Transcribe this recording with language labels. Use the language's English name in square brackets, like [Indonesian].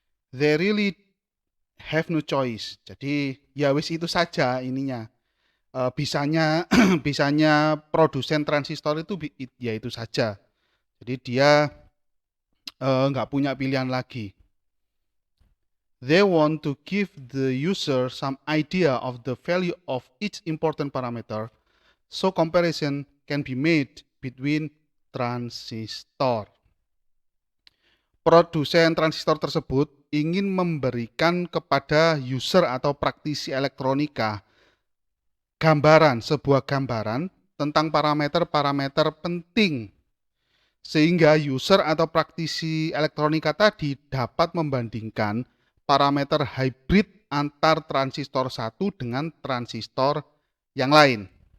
[English] They really have no choice. [Indonesian] Jadi ya wis itu saja ininya. Bisanya produsen transistor itu ya itu saja. Jadi dia nggak punya pilihan lagi. [English] They want to give the user some idea of the value of each important parameter, so comparison can be made between transistor. [Indonesian] Produsen transistor tersebut ingin memberikan kepada user atau praktisi elektronika sebuah gambaran tentang parameter-parameter penting, sehingga user atau praktisi elektronika tadi dapat membandingkan parameter hybrid antar transistor satu dengan transistor yang lain.